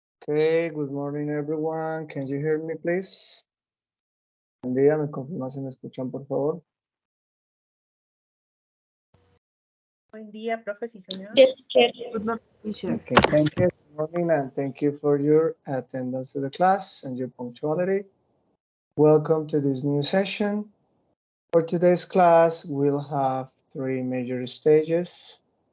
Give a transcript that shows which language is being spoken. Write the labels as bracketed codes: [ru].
[en] Okay, good morning everyone. Can you hear me please? [es] Buen día, me confirma si me escuchan por favor. Buen día, profe, sí, señor. [en] Yes, good morning, teacher. Okay, thank you. Good morning and thank you for your attendance to the class and your punctuality. Welcome to this new session. For today's class, we'll have three major stages.